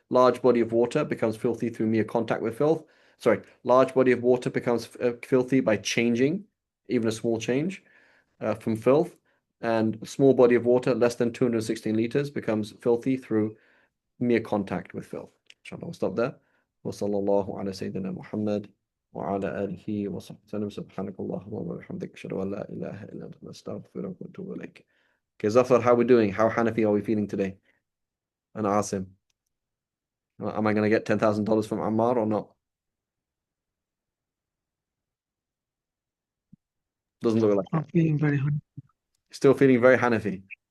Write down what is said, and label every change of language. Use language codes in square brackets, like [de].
[en] Large body of water becomes filthy through mere contact with filth. Sorry, large body of water becomes filthy by changing, even a small change, from filth. And a small body of water, less than 216 liters, becomes filthy through mere contact with filth. Inshallah, we'll stop there. [ar] وصلى الله على سيدنا محمد وعلى آله وصحبه وسلم. سبحانك اللهم وبحمدك أشهد أن لا إله إلا أنت نستغفرك ونتوب إليك. [en] Okay, Zafar, how are we doing? How Hanafi are we feeling today? And Asim, am I going to get $10,000 from Ammar or not? Doesn't look like I'm it. feeling very hungry. Still feeling very Hanafi.